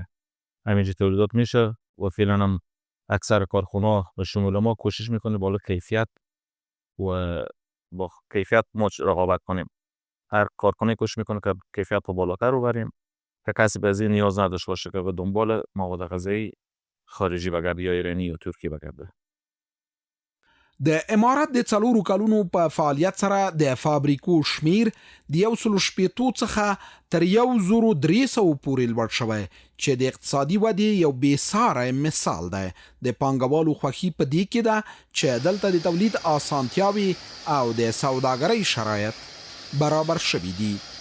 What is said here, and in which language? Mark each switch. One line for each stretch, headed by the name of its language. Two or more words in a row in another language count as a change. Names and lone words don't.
Persian: همینجا تولیدات میشه و فعلا هم اکثر کارخونه به شمول ما کوشش میکنه بالا کیفیت و با کیفیت ما رقابت کنیم. هر کارخانه کوشش میکنه که کیفیت رو بالاتر رو بریم که کسی به این نیاز نداشته باشه که به دنبال مواد غذایی خارجی بگرده یا ایرانی یا ترکی بگرده.
Pashto: د امارات د 4 کلونو په فعالیت سره د فابریکو شمیر د 160 څخه تر 1300 پورې لوړ شوی چې د اقتصادي ودې یو بېساری مثال دی. د پانګوالو خوښي په دې کې ده چې دلته د تولید اسانتیاوې او د سوداګرۍ شرایط برابر شوي دي.